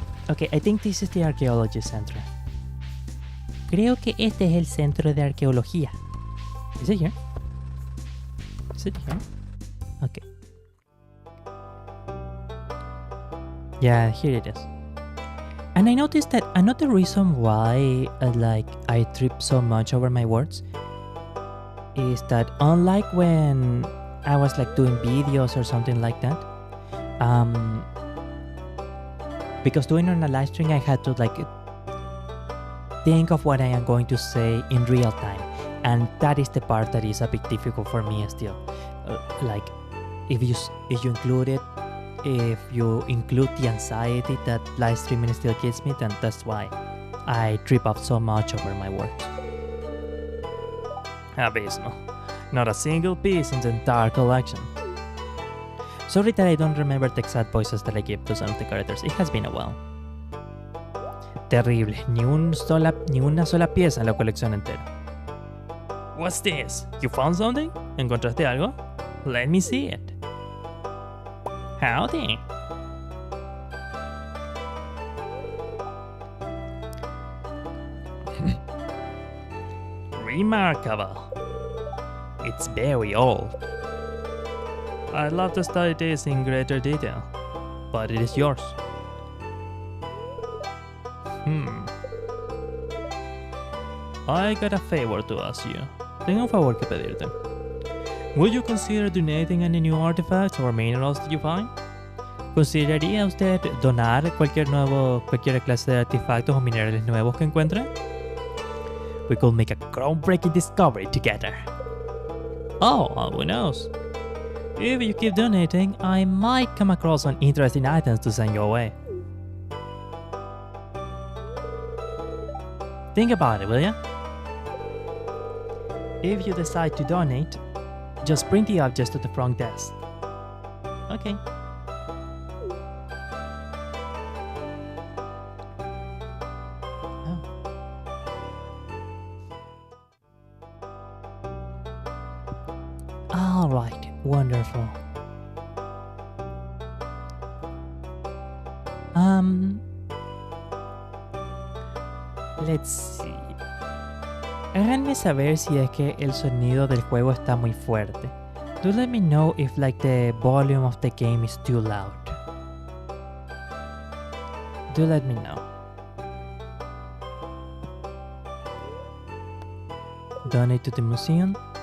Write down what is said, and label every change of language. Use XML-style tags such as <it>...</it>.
<en>Okay, I think this is the archaeology center.</en> <es>Creo que este es el centro de arqueología.</es> <en>Is it here? Is it here? Okay. Yeah, here it is. And I noticed that another reason why I trip so much over my words is that unlike when I was like doing videos or something like that, because doing on a live stream I had to like think of what I am going to say in real time, and that is the part that is a bit difficult for me still. Like if you include it, if you include the anxiety that live streaming still gives me, then that's why I trip up so much over my words. Abysmal. Not a single piece in the entire collection. Sorry that I don't remember the exact voices that I give to some of the characters. It has been a while. Terrible.</en> <es>Ni una sola pieza en la colección entera.</es> <en>What's this? You found something?</en> <es>¿Encontraste algo?</es> <en>Let me see it. Howdy. Remarkable. It's very old. I'd love to study this in greater detail, but it is yours. I got a favor to ask you.</en> <es>Tengo un favor que pedirte.</es> <en>Would you consider donating any new artifacts or minerals that you find?</en> <es>¿Consideraría usted donar cualquier clase de artefactos o minerales nuevos que encuentre?</es> <en>We could make a groundbreaking discovery together. Oh, who knows? If you keep donating, I might come across some interesting items to send your way. Think about it, will ya? If you decide to donate, just bring the objects to the front desk. Okay. Alright, wonderful. Let's see.</en> <es>Háganme saber si es que el sonido del juego está muy fuerte.</es> <en>Do let me know if like the volume of the game is too loud. Do let me know. Donate to the museum.</en>